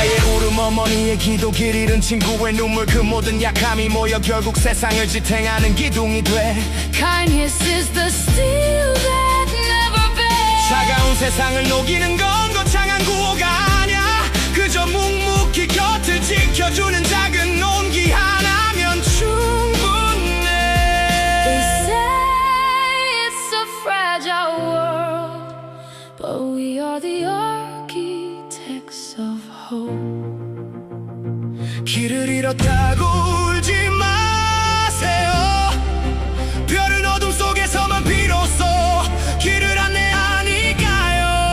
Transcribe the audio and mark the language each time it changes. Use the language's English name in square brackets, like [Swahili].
[Korean] 아예 울음 어머니의 기도 길 잃은 친구의 눈물 그 모든 약함이 모여 결국 세상을 지탱하는 기둥이 돼. [English] Kindness is the steel that never bends. [Korean] 차가운 세상을 녹이는 건 거창한 구호가 아냐. 그저 묵묵히 곁을 지켜주는 작은 온기 하나면 충분해. [English] They say it's a fragile world, but we are the architects of hope. [Korean] 길을 잃었다고 울지 마세요. 별은 어둠 속에서만 비로소 길을 안내하니까요.